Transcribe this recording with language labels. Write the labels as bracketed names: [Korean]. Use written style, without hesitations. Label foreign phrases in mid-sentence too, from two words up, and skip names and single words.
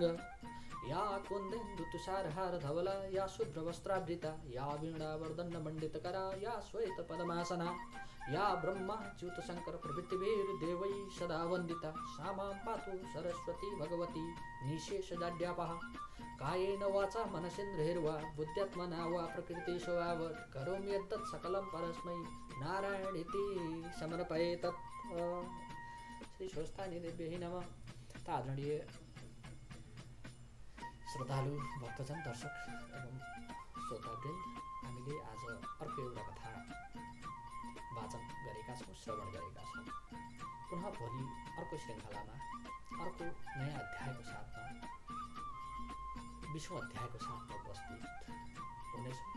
[Sanskrit] या कुन्देन्दु तुषारहार धवला या शुभ्रवस्त्रावृता या वीणावर्दण्डमण्डितकरा या श्वेत पद्मासना या ब्रह्माच्युत शंकर प्रभृतिभिर्देवैः सदा वन्दिता सा मां पातु सरस्वती भगवती निशेषजाड्यापहा। कायेन वाचा मनसेन्द्रियैर्वा बुद्ध्यात्मना वा प्रकृतिस्वभावात् करोमि यद्यत् सकलं परस्मै नारायणीति समर्पयेत्। श्री स्वस्थानी देव्यै नमः। [Nepali] आदरणीय श्रद्धालु भक्तजन दर्शक एवं श्रोतावृन्द, हामीले आज अर्को एउटा कथा वाचन गरेका छौँ, श्रवण गरेका छौँ। पुनः भोलि अर्को श्रृङ्खलामा अर्को नयाँ अध्यायको साथमा 20औं अध्यायको साथमा उपस्थित हुनेछौँ।